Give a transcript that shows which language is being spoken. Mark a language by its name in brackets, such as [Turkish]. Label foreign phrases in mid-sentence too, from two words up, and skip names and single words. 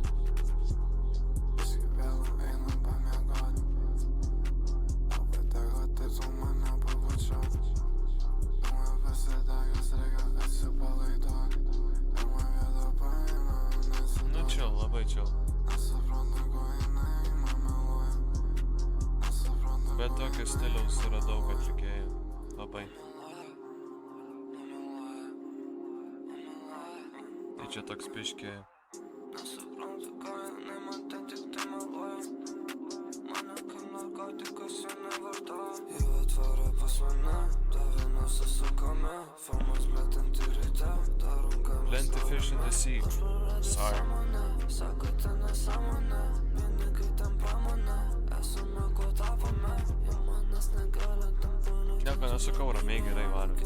[Lithuanian] Nu chill, labai chill. Bet tokio stiliaus yra daug atlikėjų. Labai. Tai čia toks biški. [English] Plenty fish in the sea. Sorry. [Lithuanian] Nieko nesukau, ramiai gerai varom.